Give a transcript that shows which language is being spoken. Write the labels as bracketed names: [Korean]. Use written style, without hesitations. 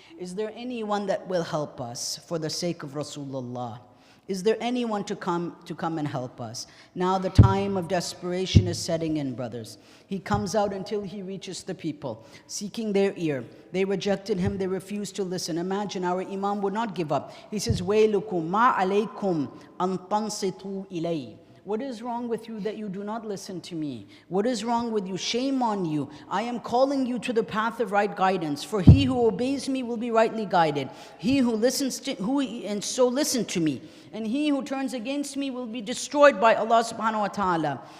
[English] Is there anyone that will help us for the sake of Rasulullah? Is there anyone to come and help us? Now the time of desperation is setting in, brothers. He comes out until he reaches the people, seeking their ear. They rejected him, they refused to listen. Imagine, our Imam would not give up. He says, [Arabic] وَيْلُكُمْ مَا عَلَيْكُمْ أَن تَنصِتُوا إِلَيْهِ. [English] What is wrong with you that you do not listen to me? What is wrong with you? Shame on you. I am calling you to the path of right guidance. For he who obeys me will be rightly guided. He who listens to listen to me. And he who turns against me will be destroyed by Allah subhanahu wa ta'ala.